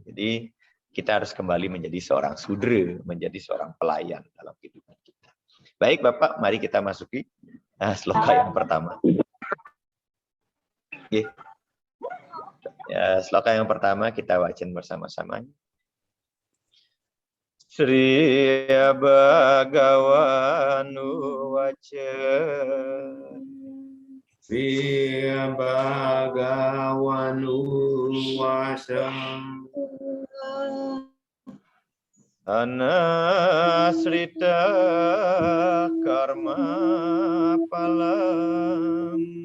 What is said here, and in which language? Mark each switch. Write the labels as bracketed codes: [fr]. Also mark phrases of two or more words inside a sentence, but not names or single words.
[id] Jadi kita harus kembali menjadi seorang sudra, menjadi seorang pelayan dalam kehidupan kita. Baik Bapak, mari kita masuki sloka yang pertama. Ya, sloka yang pertama kita wacan bersama-sama. [sa] Sri Bhagavanu Vaca Sri Bhagavanu Vaca Anasrita karma palam